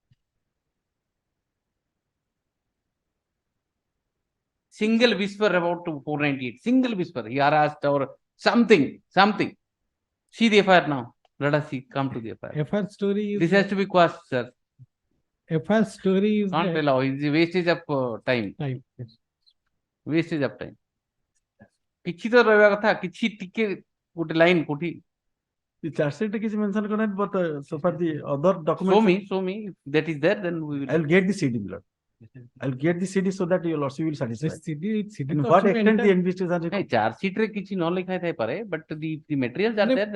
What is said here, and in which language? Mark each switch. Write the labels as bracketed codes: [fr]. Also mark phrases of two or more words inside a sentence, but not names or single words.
[en] Single whisper about 498. Single whisper. He harassed or something. See the FIR now. Let us see. Come to the FIR. FIR story is. This has to be quashed, sir. FIR story is. Can't allow. It's a wastage of time. Yes. Wastage of time. [or] କିଛି ତ ରହିବା କଥା କିଛି ଟିକେ ଗୋଟେ line କୋଠି. [en] The charge sheet is mentioned on but so far the other documents. Show me. If that is there, then we will. I'll get the CD, Lord. I'll get the CD so that your lordship will satisfy. CD In what extent the investigation? Hey, charge sheet [or] ରେ କିଛି ନ ଲେଖା ଥାଇ ପାରେ, [en] but the materials are there.